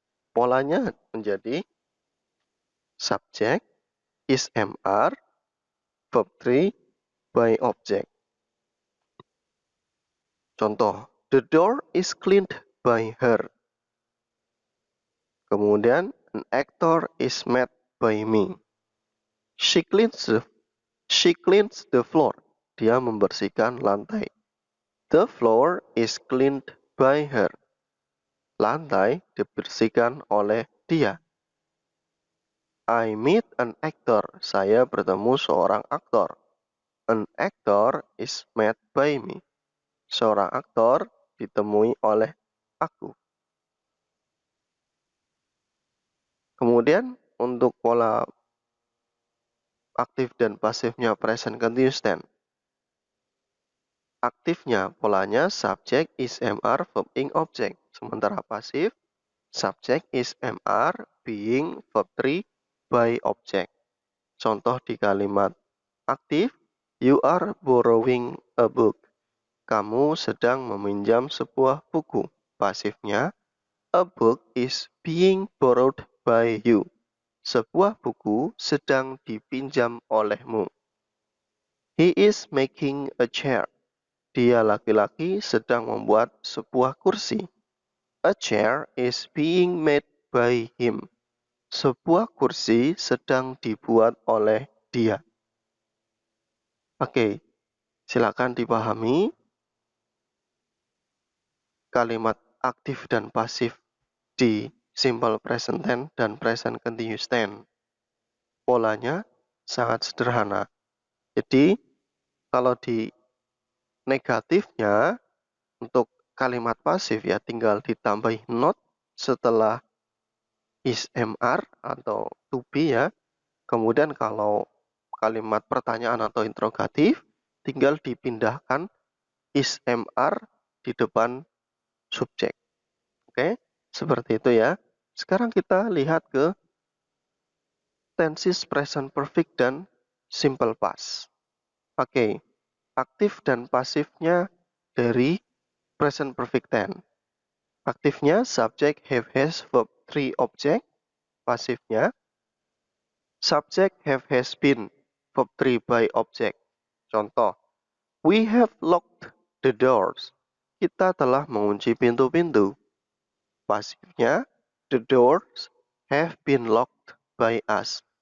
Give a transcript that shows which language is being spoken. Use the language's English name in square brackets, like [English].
[Indonesian] Polanya menjadi subject, is, am, verb 3, by object. Contoh, [English] the door is cleaned by her. [Indonesian] Kemudian, [English] an actor is met by me. She cleans the floor. [Indonesian] Dia membersihkan lantai. [English] The floor is cleaned by her. [Indonesian] Lantai dibersihkan oleh dia. [English] I meet an actor. [Indonesian] Saya bertemu seorang aktor. [English] An actor is met by me. [Indonesian] Seorang aktor ditemui oleh aku. Kemudian untuk pola aktif dan pasifnya present continuous tense. Aktifnya polanya subject is, am, verb, ing, object. Sementara pasif subject is, am, being, verb 3, by object. Contoh di kalimat aktif, [English] you are borrowing a book. [Indonesian] Kamu sedang meminjam sebuah buku. Pasifnya, [English] a book is being borrowed by you. [Indonesian] Sebuah buku sedang dipinjam olehmu. [English] He is making a chair. [Indonesian] Dia laki-laki sedang membuat sebuah kursi. [English] A chair is being made by him. [Indonesian] Sebuah kursi sedang dibuat oleh dia. Oke, silakan dipahami kalimat aktif dan pasif di simple present tense dan present continuous tense. Polanya sangat sederhana. Jadi, kalau di negatifnya, untuk kalimat pasif ya tinggal ditambahin not setelah is, am, atau to be ya. Kemudian kalau kalimat pertanyaan atau interrogatif, tinggal dipindahkan is, am, di depan subjek. Oke, seperti itu ya. Sekarang kita lihat ke tenses present perfect dan simple past. Oke, aktif dan pasifnya dari present perfect tense. Aktifnya subject, have, has, verb 3, object. Pasifnya subject, have, has been, verb 3, by object. Contoh, [English] we have locked the doors. [Indonesian] Kita telah mengunci pintu-pintu. Pasifnya, [English] the doors have been locked by us.